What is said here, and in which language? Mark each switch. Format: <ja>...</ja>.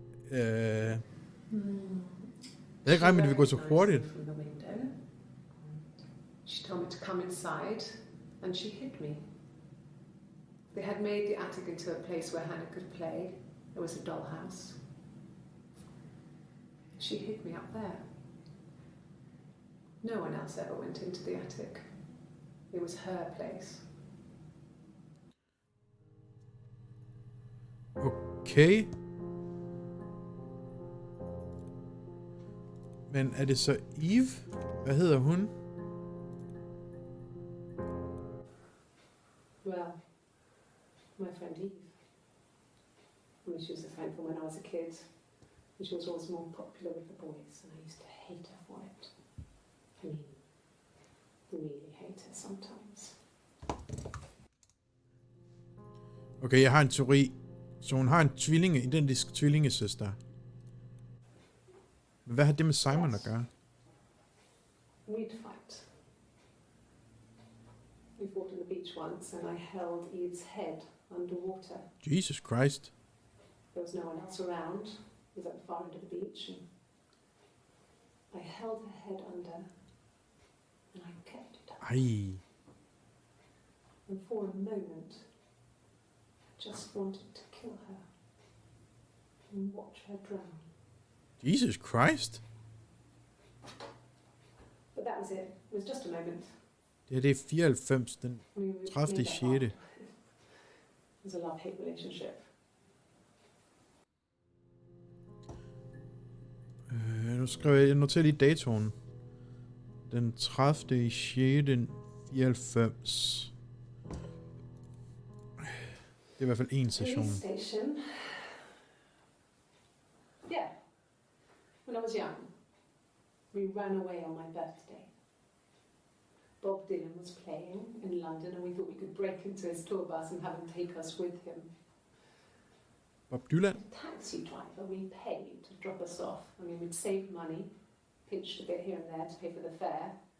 <da>Jeg havde ikke regnet med, at det ville gå så hurtigt.</da> <en>She told me to come inside, and she hid me. They had made the attic into a place where Hannah could play. There was a dollhouse. She hid me up there. No one else ever went into the attic. It was her place. Okay.</en> <da>Men er det så Eve? Hvad hedder hun?</da> <en>My friend Eve. I mean, she was a friend from when I was a kid. And she was always more popular with the boys, and I used to hate her for it. I mean, really hate her sometimes.</en> <da>Okay, jeg har en teori. Så hun har en identisk tvillingesøster. Men hvad har det med Simon at gøre?</da> <en>We'd fight. We fought on the beach once, and I held Eve's head underwater. Jesus Christ. There was no one else around. It was at the far end of the beach, and I held her head under, and I kept it up.</en> <da>Ej.</da> <en>And for a moment, I just wanted to kill her and watch her drown. Jesus Christ. But that was it. It was just a moment.</en> <da>Det er 94, den 30. 6.</da> <en>It was a love-hate relationship.</en> <da>Nu skriver jeg noterer lige datoen. Den 30. 6. 94. Det er i hvert fald en session.</da> <en>Police station. Yeah. When I was young, we ran away on my birthday. Bob Dylan was playing in London, and we thought we could break into his tour bus and have him take us with him. Bob Dylan? The taxi driver we paid to drop us off. I mean, we'd saved money, pinched a bit here and there to pay for the fare.</en>